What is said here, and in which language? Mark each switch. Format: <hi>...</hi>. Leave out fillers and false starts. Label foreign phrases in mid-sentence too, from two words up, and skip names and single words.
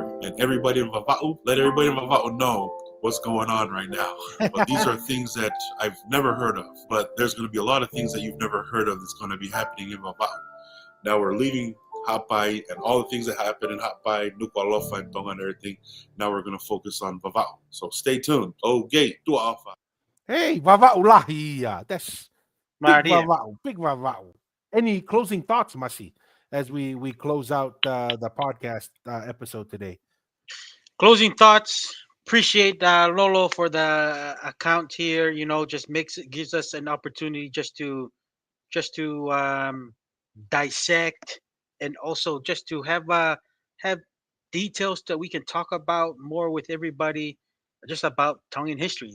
<en>And everybody in Vava'u, let everybody in Vava'u know what's going on right now. But these are things that I've never heard of. But there's going to be a lot of things that you've never heard of that's going to be happening in Vava'u. Now we're leaving Hapai and all the things that happen in Hapai, Nuku'alofa, and Tonga and everything. Now we're going to focus on Vava'u. So stay tuned. Okay, tu'afa. Hey, Vava'u lahi. That's big Maria. Vava'u. Big Vava'u. Any closing thoughts, Masi, as we close out the podcast episode today? Closing thoughts. Appreciate Lolo for the account here. You know, just gives us an opportunity just to dissect, and also just to have details that we can talk about more with everybody, just about Tongan history.</en>